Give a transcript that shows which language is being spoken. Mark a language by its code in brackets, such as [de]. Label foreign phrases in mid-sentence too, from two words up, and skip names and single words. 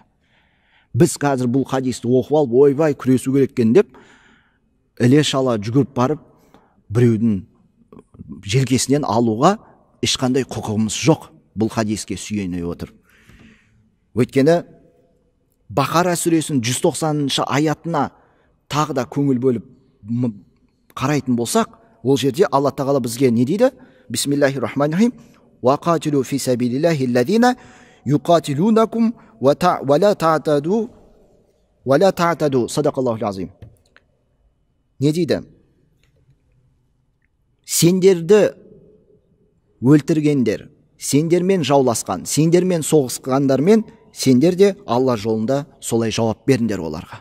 [kk] Біз қазір бұл хадисті оқып алып, ойбай күресу керек екен деп, іле шала жүгіріп барып, біреудің желкесінен алуға ешқандай құқығымыз жоқ. Бұл хадиске сүйене отыр. Өйткені Бақара сүресінің 190-шы аятына тағы да көңіл бөліп қарайтын болсақ, ол жерде Алла тағала бізге не дейді? [ar] بسم الله الرحمن الرحيم. وقاتلوا في سبيل الله الذين يقاتلونكم ولا تعتدوا ولا تعتدوا. صدق الله العظيم. [kk] Не дейді? Сендерді өлтіргендер, сендермен жауласқан, сендермен соғысқандармен, сендер де Алла жолында солай жауап беріңдер оларға.